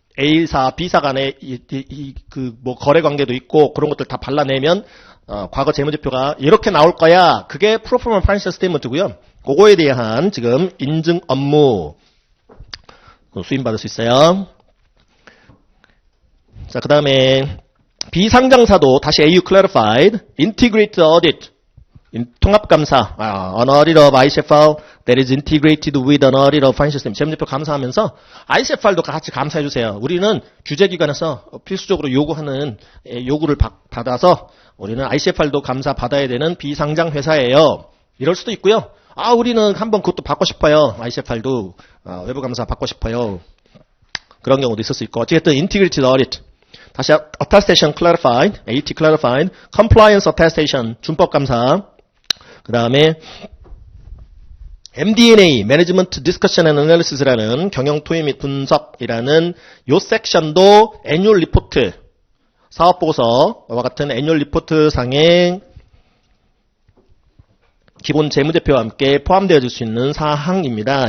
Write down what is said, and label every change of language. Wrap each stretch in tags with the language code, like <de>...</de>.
<ko>A사, B사 간에 거래 관계도 있고 그런 것들 다 발라내면, 과거 재무제표가 이렇게 나올 거야. 그게 프로포마 파이낸셜 스테이트먼트고요. 그거에 대한 지금 인증 업무 수임받을 수 있어요. 자, 그 다음에 비상장사도 다시</ko> <en>AU clarified, integrated audit, 통합감사, an audit of ICFR that is integrated with an audit of financial statement.</en> <ko>재무제표 감사하면서 ICFR도 같이 감사해주세요. 우리는 규제기관에서 필수적으로 요구하는 요구를 받아서 우리는 ICFR도 감사 받아야 되는 비상장 회사예요. 이럴 수도 있고요. 우리는 한번 그것도 받고 싶어요. ICFR도 외부 감사 받고 싶어요. 그런 경우도 있을 수 있고.</ko> <en>어쨌든 integrated audit. 다시 attestation clarified, AT clarified, compliance attestation, 준법 감사.</en> <ko>그 다음에 MD&A, Management Discussion and Analysis라는 경영 토의 및 분석이라는 요 섹션도 애뉴얼 리포트, 사업보고서와 같은 애뉴얼 리포트 상에 기본 재무제표와 함께 포함되어질 수 있는 사항입니다.</ko>